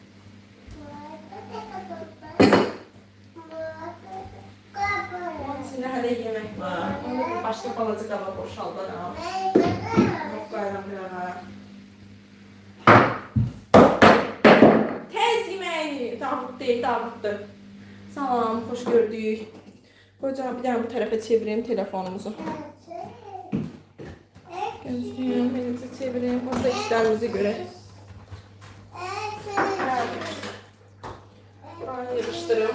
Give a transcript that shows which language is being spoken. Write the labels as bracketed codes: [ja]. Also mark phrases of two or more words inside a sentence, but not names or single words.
[az] Onun içində hələ yemək var. Onu başqa balaca qaba boşaldıram. Yox, qayıram bir ara. Tez yeməyi. Davud deyil, Davuddur. Salam, xoş gördük. Qoca bir dənə bu tərəfə çevireyim telefonumuzu. Gözlüyüm, elinizi çevireyim. Orada işlerimizi görək. [tr] Buraya yapıştırıyorum.